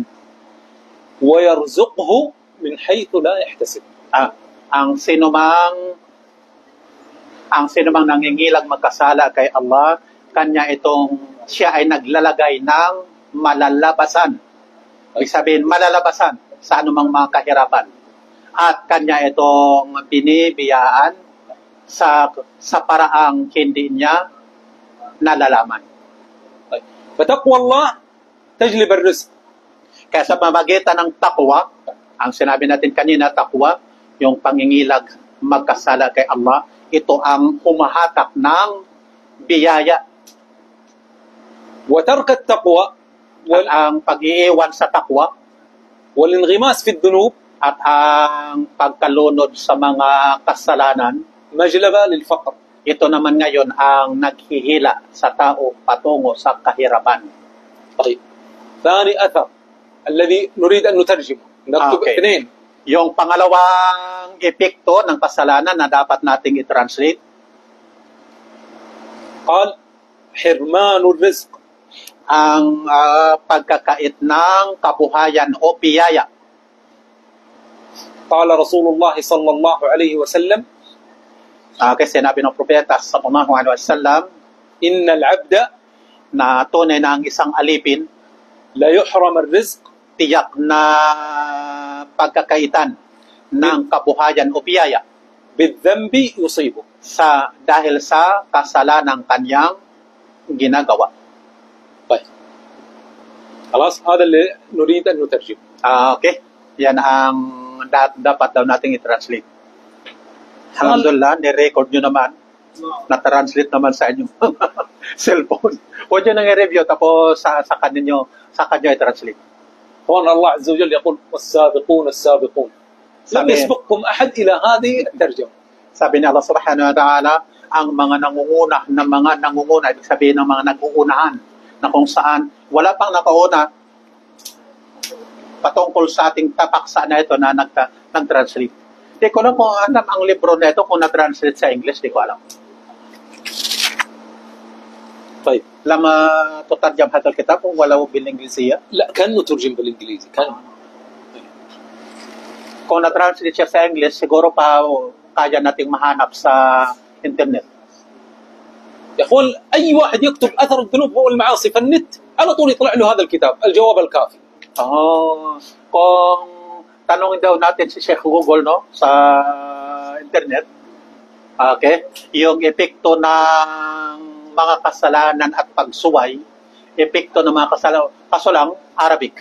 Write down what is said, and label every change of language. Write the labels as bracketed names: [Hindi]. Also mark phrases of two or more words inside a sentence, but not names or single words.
[Arabic] ويرزقه من حيث لا يحتسب. [Filipino] Ang sinumang nangingilag magkasala kay Allah, siya ay naglalagay ng malalabasan. Ibig sabihin, malalabasan sa anumang mga kahirapan. At kanya itong binibiyaan sa paraang hindi niya nalalaman. [Arabic] فتقوى الله تجلب الرزق. [Filipino] Kaya sa pamamagitan ng takwa, ang sinabi natin kanina, takwa, yung pangingilag magkasala kay Allah, ito ang humahatak ng biyaya. [Arabic] وترك التقوى [Filipino] At ang pag-iiwan sa takwa [Arabic] والانغماس في الذنوب [Filipino] at ang pagkalunod sa mga kasalanan, [Arabic] مجلبة للفقر. [Filipino] ito naman ngayon ang naghihila sa tao patungo sa kahirapan. [Arabic] طيب ثاني أثر الذي نريد أن نترجمه نكتب اثنين. [Filipino] Yung pangalawang epekto ng kasalanan na dapat nating i-translate, [Arabic] قال حرمان الرزق. [Filipino] ang pagkakait ng kabuhayan o biyaya. [Arabic] قال رسول الله صلى الله عليه وسلم [Filipino] Kasi sinabi ng propeta [Arabic] صلى الله عليه وسلم, إن العبد [Filipino] na tunay na ang isang alipin, [Arabic] لا يحرم الرزق [Filipino] tiyak na pagkakaitan ng kabuhayan o biyaya [Arabic] بالذنب يصيبه. [Filipino] dahil sa kasalanang kanyang ginagawa. [Arabic] طيب خلاص هذا اللي نريد أن نترجمه. [Filipino] Okay, yan ang dapat daw nating i-translate. Alhamdulillah, ni-record nyo naman. Na-translate naman sa inyong cellphone. Huwag nyo nang i-review, tapos sa kanyo i-translate. [Arabic] هنا الله عز وجل يقول والسابقون السابقون لم يسبقكم أحد إلى هذه الترجمة. [Filipino] Sabi ni Allah [Arabic] سبحانه وتعالى, [Filipino] ang mga nangunguna, ibig sabihin ng mga nag-uunahan, na kung saan wala pang nakauna patungkol sa ating tapaksa na ito na nag-translate. Di ko lang kung alam ang libro na ito kung na-translate sa English, di ko alam. [Arabic] طيب لما تترجم هذا الكتاب ولو بالإنجليزية؟ لا كان مترجم بالإنجليزي كان. [Filipino] Kung na-translate siya sa English, siguro pa kaya nating mahanap sa internet. [Arabic] يا اخوان اي واحد يكتب اثر الذنوب هو المعاصي فالنت على طول يطلع له هذا الكتاب الجواب الكافي. [Filipino] Kung tanongin daw natin si Sheikh Google sa internet, okay, yung epekto ng mga kasalanan at pagsuway, epekto ng mga kasalanan, kaso lang Arabic.